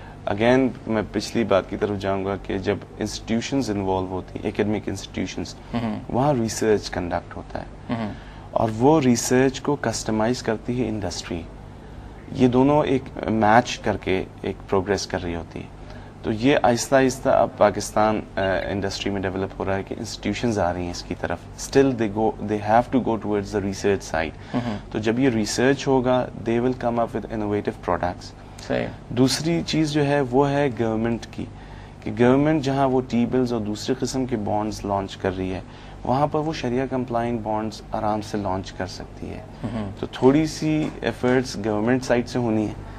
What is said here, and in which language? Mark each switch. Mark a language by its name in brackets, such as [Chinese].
[Urdu] Again میں پچھلی بات کی طرف جاؤں گا کہ جب انسٹیٹیوشنز انوالو ہوتی ہیں, اکیڈمک انسٹیٹیوشنز, وہاں ریسرچ کنڈکٹ ہوتا ہے, اور وہ ریسرچ کو کسٹمائز کرتی ہے انڈسٹری. یہ دونوں ایک میچ کر کے ایک پروگریس کر رہی ہوتی ہے. تو یہ آہستہ آہستہ اب پاکستان انڈسٹری میں ڈیولپ ہو رہا ہے کہ انسٹیٹیوشنز آ رہی ہیں اس کی طرف. [English] Still they have to go towards the research side. [Urdu] تو جب یہ ریسرچ ہوگا [English] They will come up with innovative products. [Urdu] دوسری چیز جو ہے وہ ہے گورنمنٹ کی, کہ گورنمنٹ جہاں وہ ٹی بلز اور دوسرے قسم کے بانڈز لانچ کر رہی ہے, وہاں پر وہ شریعہ کمپلائنٹ بانڈز آرام سے لانچ کر سکتی ہے. تو تھوڑی سی ایفرٹس گورنمنٹ سائڈ سے ہونی ہے.